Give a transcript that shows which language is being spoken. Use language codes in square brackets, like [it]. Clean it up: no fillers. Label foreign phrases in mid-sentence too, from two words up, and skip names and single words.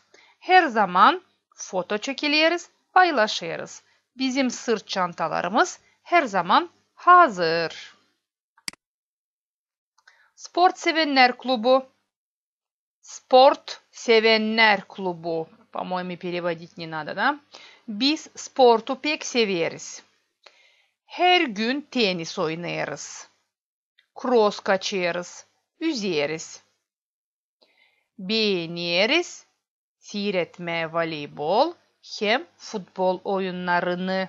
[gag] Her zaman foto çekiliyoruz, paylaşırız. Bizim sırt çantalarımız her zaman hazır. Sport Sevenler Klubu. Sport Sevenler Klubu. [ru] По-моему, переводить не надо, да? [gag] Biz sportu pek severiz. Her gün tenis oynarız. Cross kaçarız. Yüzeriz. Beğeniriz. Seyretme voleybol hem futbol oyunlarını.